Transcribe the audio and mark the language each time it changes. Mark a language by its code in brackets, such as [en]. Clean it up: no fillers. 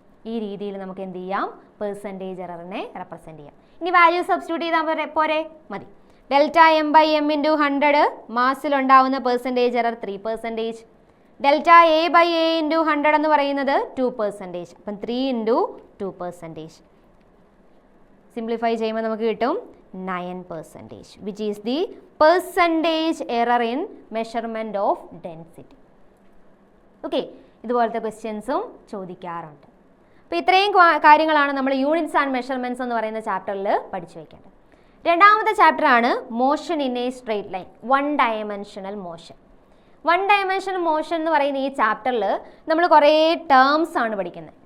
[ml] ഈ രീതിയിൽ നമുക്ക് എന്ത് ചെയ്യാം? പെർസെൻറ്റേജ് എററിനെ റെപ്രസെൻറ്റ് ചെയ്യാം. ഇനി വാല്യൂ സബ്സ്റ്റിറ്റ്യൂട്ട് ചെയ്താൽ പോരെ? മതി. Delta M by M into 100 മാസിലുണ്ടാവുന്ന percentage error 3%. Delta A by A into 100 എന്ന് പറയുന്നത് 2%. അപ്പം 3 ഇൻറ്റു 2%. സിംപ്ലിഫൈ ചെയ്യുമ്പോൾ നമുക്ക് കിട്ടും 9%, [en] which is the percentage error in measurement of density. [ml] Okay, ഇതുപോലത്തെ ക്വസ്റ്റ്യൻസും ചോദിക്കാറുണ്ട്. അപ്പോൾ ഇത്രയും കാര്യങ്ങളാണ് നമ്മൾ യൂണിറ്റ്സ് ആൻഡ് മെഷർമെൻറ്റ്സ് എന്ന് പറയുന്ന ചാപ്റ്ററിൽ പഠിച്ചു വയ്ക്കേണ്ടത്. രണ്ടാമത്തെ ചാപ്റ്ററാണ് motion in A straight line, 1 dimensional motion. 1 dimensional motion എന്ന് പറയുന്ന ഈ ചാപ്റ്ററിൽ നമ്മൾ കുറേ ടേംസ് ആണ് പഠിക്കുന്നത്.